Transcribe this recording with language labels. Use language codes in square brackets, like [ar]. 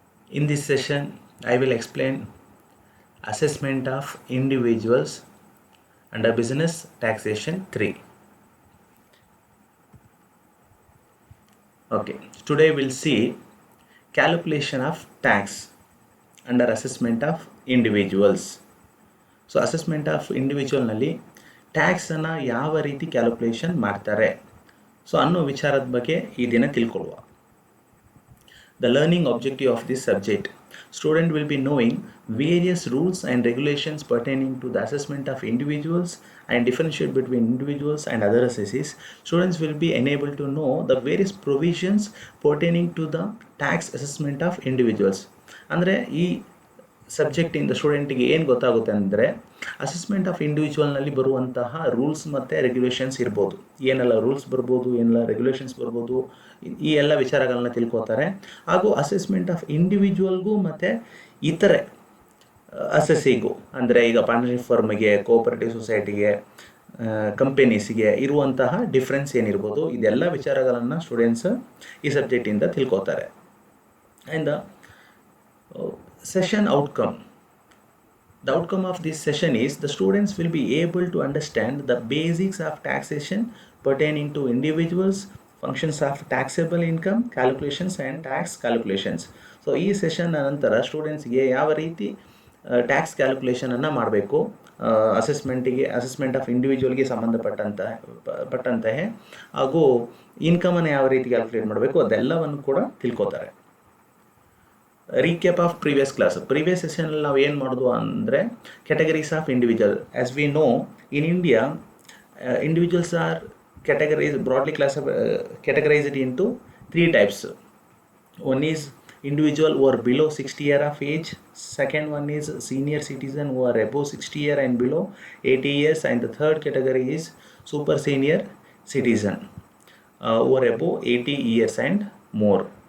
[en] In this session, I will explain assessment of individuals under Business Taxation 3. Okay, today we'll see calculation of tax under assessment of individuals. [kn] So assessment of ಇಂಡಿವಿಜುವಲ್ನಲ್ಲಿ ಟ್ಯಾಕ್ಸನ್ನು ಯಾವ ರೀತಿ calculation ಮಾಡ್ತಾರೆ so ಅನ್ನೋ ವಿಚಾರದ ಬಗ್ಗೆ ಈ ದಿನ ತಿಳ್ಕೊಳ್ಳುವ. [en] The learning objective of this subject student will be knowing various rules and regulations pertaining to the assessment of individuals and differentiate between individuals and other assessees. Students will be enable to know the various provisions pertaining to the tax assessment of individuals. [kn] ಅಂದರೆ ಈ ಸಬ್ಜೆಕ್ಟಿಂದ ಸ್ಟೂಡೆಂಟಿಗೆ ಏನು ಗೊತ್ತಾಗುತ್ತೆ ಅಂದರೆ assessment of ಇಂಡಿವಿಜುವಲ್ನಲ್ಲಿ ಬರುವಂತಹ rules ಮತ್ತು regulations ಇರ್ಬೋದು, ಏನೆಲ್ಲ rules ಬರ್ಬೋದು, ಏನೆಲ್ಲ ರೆಗ್ಯುಲೇಷನ್ಸ್ ಬರ್ಬೋದು, ಈ ಎಲ್ಲ ವಿಚಾರಗಳನ್ನ ತಿಳ್ಕೊತಾರೆ. ಹಾಗೂ ಅಸೆಸ್ಮೆಂಟ್ ಆಫ್ ಇಂಡಿವಿಜುವಲ್ಗೂ ಮತ್ತು ಇತರೆ ಅಸೆಸಿಗೂ, ಅಂದರೆ ಈಗ ಪಾರ್ಟ್ನರ್ಶಿಪ್ ಫರ್ಮ್ಗೆ, ಕೋಆಪರೇಟಿವ್ ಸೊಸೈಟಿಗೆ, ಕಂಪೆನೀಸ್ಗೆ ಇರುವಂತಹ ಡಿಫ್ರೆನ್ಸ್ ಏನಿರ್ಬೋದು, ಇದೆಲ್ಲ ವಿಚಾರಗಳನ್ನು ಸ್ಟೂಡೆಂಟ್ಸ್ ಈ ಸಬ್ಜೆಕ್ಟಿಂದ ತಿಳ್ಕೊತಾರೆ. [en] And session outcome. The outcome of this session is the students will be able to understand the basics of taxation pertaining to individuals, functions of taxable income calculations and tax calculations. [kn] So ಈ session ನಂತರ ಸ್ಟೂಡೆಂಟ್ಸ್ಗೆ ಯಾವ ರೀತಿ tax ಕ್ಯಾಲ್ಕುಲೇಷನನ್ನು ಮಾಡಬೇಕು, assessment of ಇಂಡಿವಿಜುವಲ್ಗೆ ಸಂಬಂಧಪಟ್ಟಂತಹ ಹಾಗೂ ಇನ್ಕಮನ್ನು ಯಾವ ರೀತಿ ಕ್ಯಾಲ್ಕುಲೇಟ್ ಮಾಡಬೇಕು ಅದೆಲ್ಲವನ್ನು ಕೂಡ ತಿಳ್ಕೊತಾರೆ. Recap of previous class. Previous ಸೆಷನಲ್ಲಿ ನಾವು ಏನು ಮಾಡೋದು ಅಂದರೆ categories of individual. [en] As we know, in India individuals are broadly categorized into 3 types. One is individual who are below 60 years of age. Second one is senior citizen who are above 60 years and below 80 years. And the third category is super senior citizen who are above 80 years and more.